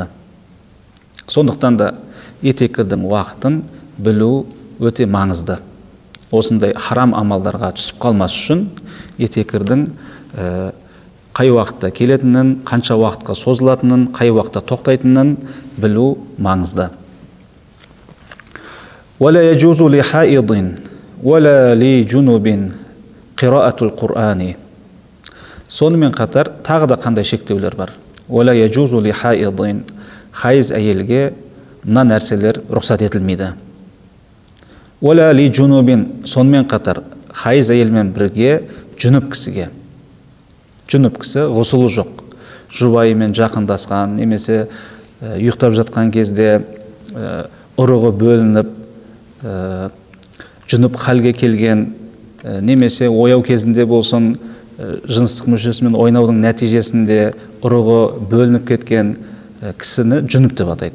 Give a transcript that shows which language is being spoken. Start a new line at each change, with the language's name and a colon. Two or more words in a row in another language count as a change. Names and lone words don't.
Kazakh: Сондықтан да етекірдің уақытын білу өте маңызды. Осындай харам амалдарға түсіп қалмас үшін етекірдің қай уақытта келетінін, қанша уақытқа созылатынын, қай уақытта тоқтайтынын білу маңызды.
Arabic: ولا يجوز لحائض ولا لجنوب قراءة القرآن.
Kazakh: Сонымен қатар тағы да қандай шектеулер бар?
Arabic: ولا يجوز لحائض,
Kazakh: хайыз әйелге мына нәрселер рұқсат етілмейді.
Arabic: ولا لجنوب,
Kazakh: сонымен қатар хайыз әйелмен бірге жүніп кісіге. Жүніп кісі ғұсылы жоқ. Жұбайымен жақындасқан, немесе ұйықтап жатқан кезде ұрығы бөлініп, жүніп халге келген, немесе ояу кезінде болсын, жыныстық мүшесімен ойнаудың нәтижесінде ұрығы бөлініп кеткен кісіні жүніп деп атайды.